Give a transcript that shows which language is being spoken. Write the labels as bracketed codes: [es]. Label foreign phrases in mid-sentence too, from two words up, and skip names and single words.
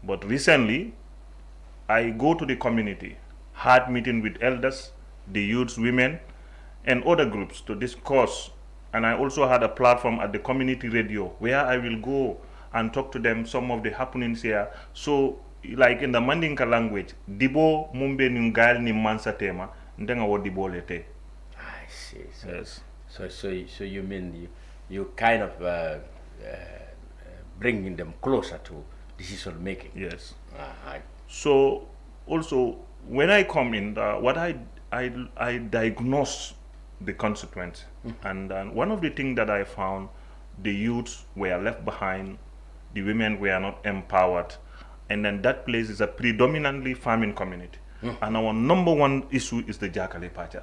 [en] But recently, I go to the community, had meeting with elders, the youths, women, and other groups to discuss. And I also had a platform at the community radio where I will go and talk to them some of the happenings here. So, like in the Mandinka language, [man] Dibo mumbe nungal ni mansa tema, ndenga wo dibo lete. [en] I see. So, Yes. So you mean you kind of bringing them closer to decision making. Yes. I So also when I come in, what I diagnose the consequence, and one of the things that I found, the youths were left behind, the women were not empowered, and then that place is a predominantly farming community, and our number one issue is the Jakale Pachar.